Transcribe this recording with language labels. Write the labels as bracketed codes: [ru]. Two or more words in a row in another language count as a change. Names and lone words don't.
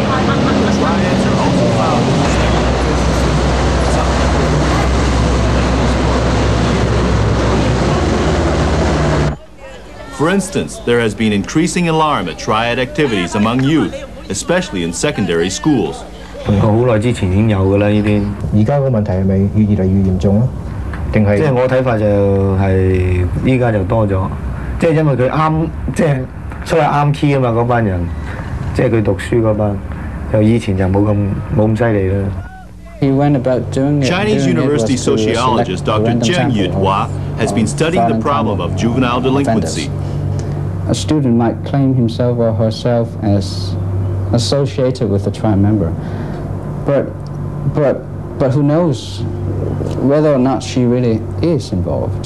[en] Triads are also found in For instance, there has been increasing alarm at triad activities among youth, especially in secondary schools. [yue] 好耐之前已經有㗎啦，呢啲。而家個問題係咪越嚟越嚴重啊？定係即係我睇法就係依家就多咗，即係因為佢啱，即係所謂啱 key 啊嘛，嗰班人，即係佢讀書嗰班，就以前就冇咁犀利啦。 [en] Chinese University sociologist Dr. Zheng Yudhua has been studying the problem of juvenile delinquency. A student might claim himself or herself as associated with a triad member, but who knows whether or not she really is involved.